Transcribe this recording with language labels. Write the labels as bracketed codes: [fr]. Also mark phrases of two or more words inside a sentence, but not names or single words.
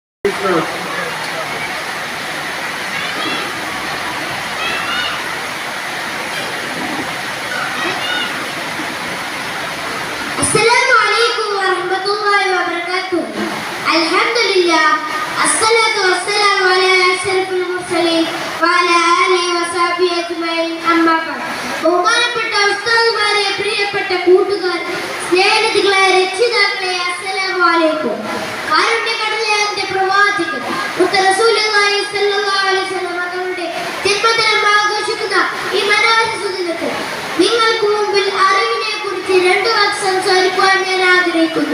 [ar] السلام عليكم ورحمة الله وبركاته. الحمد لله الصلاة والسلام على أشرف المرسلين وعلى آله وصحبه أجمعين. أما بعد. [ml] ബഹുമാനപ്പെട്ട ഉസ്താദുമാരെ, പ്രിയപ്പെട്ട കൂട്ടുകാർ, സ്നേഹിതകളെ, രക്ഷിതാക്കളെ, [ar] السلام عليكم. [ml] കാരുണ്യകടലെ അന്റെ പ്രവാചകൻ [ar] رسول الله صلى الله عليه وسلم [ml] തങ്ങളുടെ ജന്മദിനം ആഘോഷിക്കുന്ന ഈ മനോഹര ദിനത്തിൽ നിങ്ങൾക്ക് മുമ്പിൽ അറിവിനെ കുറിച്ച് രണ്ട് വാക്ക് സംസാരിക്കുവാൻ ഞാൻ ആഗ്രഹിക്കുന്നു.